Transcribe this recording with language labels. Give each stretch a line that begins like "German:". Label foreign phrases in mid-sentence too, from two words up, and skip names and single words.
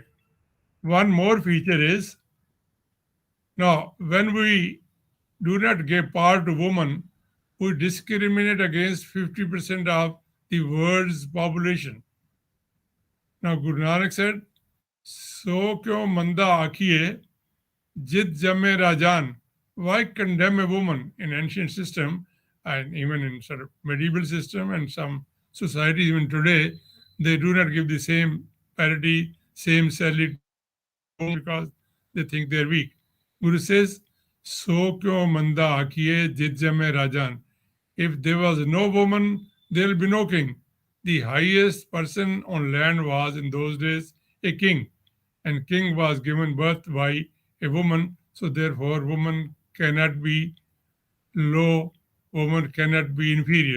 English: One more feature is now when we do not give power to women, we discriminate against 50% of the world's population. Now Guru Nanak said,
Punjabi: "ਸੋ ਕਿਉ ਮੰਦਾ ਆਖੀਐ ਜਿਤੁ ਜੰਮਹਿ ਰਾਜਾਨ."
English: Why condemn a woman in ancient system and even in sort of medieval system and some societies even today, they do not give the same parity, same salary to women because they think they're weak. Guru says,
Punjabi: "ਸੋ ਕਿਉ ਮੰਦਾ ਆਖੀਐ ਜਿਤੁ ਜੰਮਹਿ ਰਾਜਾਨ."
English: If there was no woman, there will be no king. The highest person on land was in those days a king, and king was given birth by a woman, so therefore woman cannot be low, woman cannot be inferior.